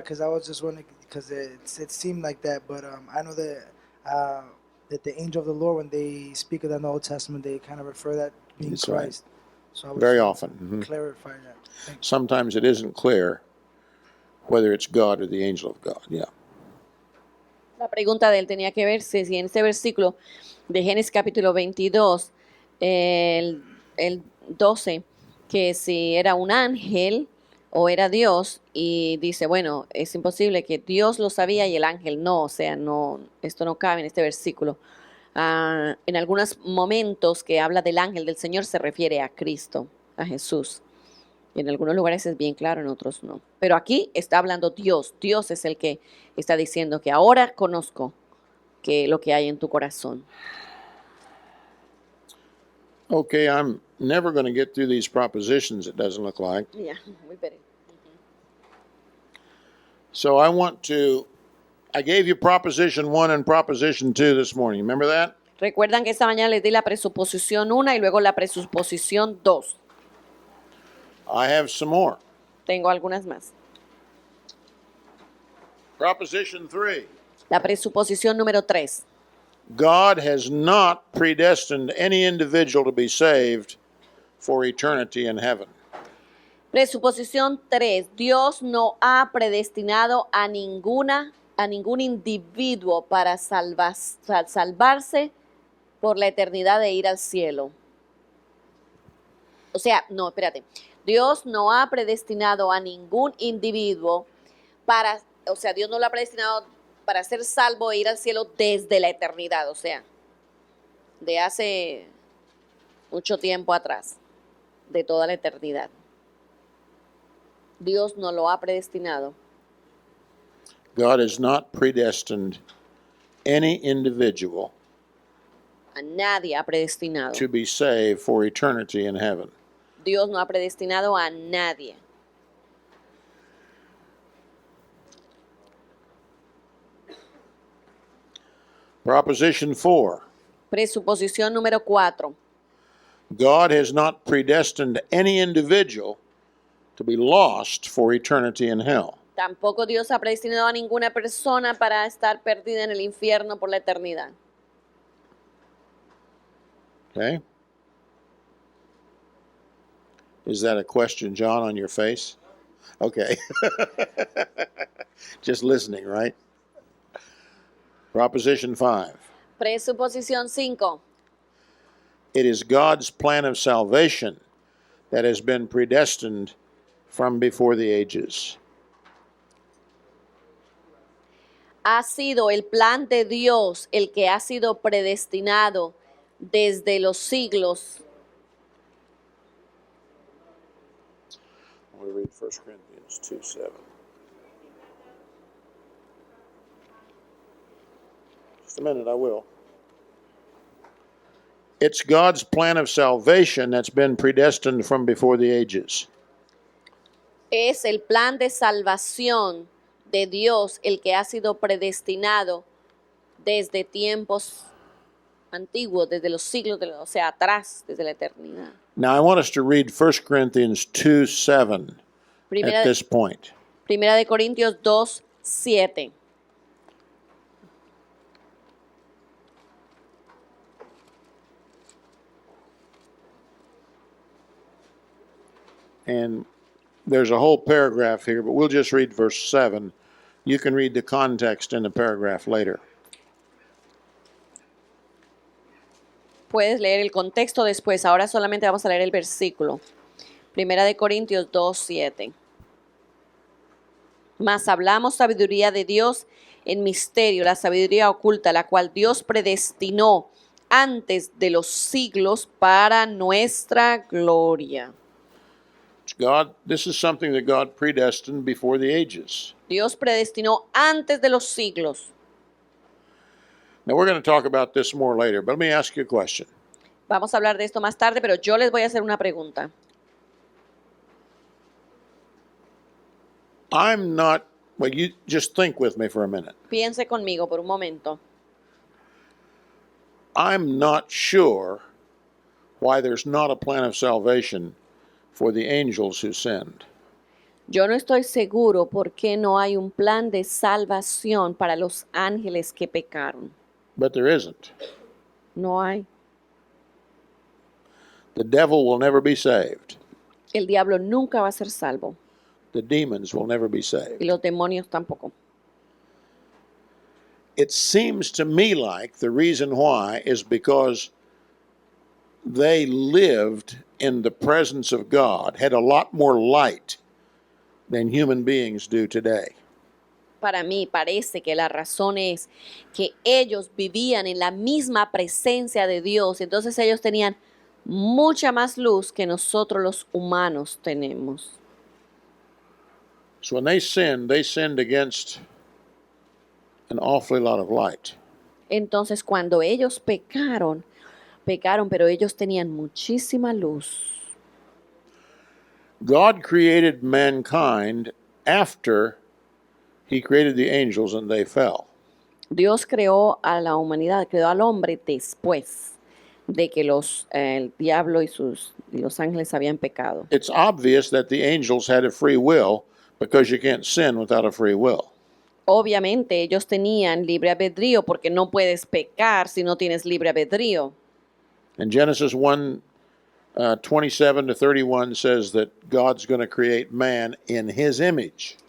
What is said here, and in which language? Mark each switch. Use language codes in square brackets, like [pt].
[en] Because I was just wondering because it seemed like that, but I know that the angel of the Lord, when they speak of that in the Old Testament, they kind of refer that being That's right. Christ. So I was Very just often. Mhm. clarifying that. Thank you. Sometimes it isn't clear whether it's God or the angel of God. Yeah. [es] La pregunta de él tenía que ver si en este versículo de Génesis capítulo 22, el 12, que si era un ángel o era Dios, y dice, bueno, es imposible que Dios lo sabía y el ángel no, o sea, no, esto no cabe en este versículo. En algunos momentos que habla del ángel del Señor se refiere a Cristo, a Jesús. Y en algunos lugares es bien claro, en otros no. Pero aquí está hablando Dios. Dios es el que está diciendo que ahora conozco que lo que hay en tu corazón. [en] Okay, I'm never going to get through these propositions, it doesn't look like. Yeah, we better. So I gave you proposition 1 and proposition 2 this morning. Remember that? [es] Recuerdan que esta mañana les di la presuposición 1 y luego la presuposición 2. [en] I have some more. [es] Tengo algunas más. [en] Proposition 3. [es] La presuposición número 3. [en] God has not predestined any individual to be saved for eternity in heaven. [es] Presuposición 3. Dios no ha predestinado a ningún individuo para salvarse por la eternidad de ir al cielo. O sea, no, espérate. Dios no ha predestinado a ningún individuo Dios no lo ha predestinado para ser salvo e ir al cielo desde la eternidad, o sea, de hace mucho tiempo atrás, de toda la eternidad. Dios no lo ha predestinado. [en] God has not predestined any individual [es] A nadie ha predestinado. [en] to be saved for eternity in heaven. [es] Dios no ha predestinado a nadie. [en] Proposition 4. [es] Presuposición número 4. [en] God has not predestined any individual to be lost for eternity in hell. [es] Tampoco Dios ha predestinado a ninguna persona para estar perdida en el infierno por la eternidad. [en] Okay? Is that a question, John, on your face? Okay. Just listening, right? Proposition 5. [es] Presuposición 5. [en] It is God's plan of salvation that has been predestined from before the ages. [es] Ha sido el plan de Dios el que ha sido predestinado desde los siglos. [en] I want to read 1 Corinthians 2:7. Just a minute, I will. It's God's plan of salvation that's been predestined from before the ages. [es] Es el plan de salvación de Dios el que ha sido predestinado desde tiempos antiguos, desde los siglos, o sea, atrás, desde la eternidad. [en] Now, I want us to read 1 Corinthians 2:7 [es] Primera, [en] at this point. [es] Primera de Corintios 2:7. [en] And there's a whole paragraph here, but we'll just read verse 7. You can read the context in the paragraph later. [es] Puedes leer el contexto después. Ahora solamente vamos a leer el versículo. Primera de Corintios 2:7. Mas hablamos sabiduría de Dios en misterio, la sabiduría oculta, la cual Dios predestinó antes de los siglos para nuestra gloria. [en] This is something that God predestined before the ages. [es] Dios predestinó antes de los siglos. [en] Now, we're going to talk about this more later, but let me ask you a question. [es] Vamos a hablar de esto más tarde, pero yo les voy a hacer una pregunta. [en] I'm not, well, you just think with me for a minute. [es] Piense conmigo por un momento. [en] I'm not sure why there's not a plan of salvation for the angels who sinned. [es] Yo no estoy seguro por qué no hay un plan de salvación para los ángeles que pecaron. [en] But there isn't. [es] No hay. [en] The devil will never be saved. [es] El diablo nunca va a ser salvo [en] The demons will never be [es] y [en] saved. [es] los demonios tampoco. [en] It seems to me like the reason why is because they lived in the presence of God, had a lot more light than human beings do today. [es] Para mí parece que la razón es que ellos vivían en la misma presencia de Dios, entonces ellos tenían mucha más luz que nosotros los humanos tenemos. [en] So when they sinned against an awfully lot of light. [es] Entonces cuando ellos pecaron, pero ellos tenían muchísima luz. [en] God created mankind after he created the angels and they fell. [es] Dios creó a la humanidad, creó al hombre después de que el diablo y los ángeles habían pecado. [en] It's obvious that the angels had a free will because you can't sin without a free will. [es] Obviamente ellos tenían libre albedrío porque no puedes pecar si no tienes libre albedrío. [en] And Genesis 1, 27 to 31 says that God's going to create man in his image.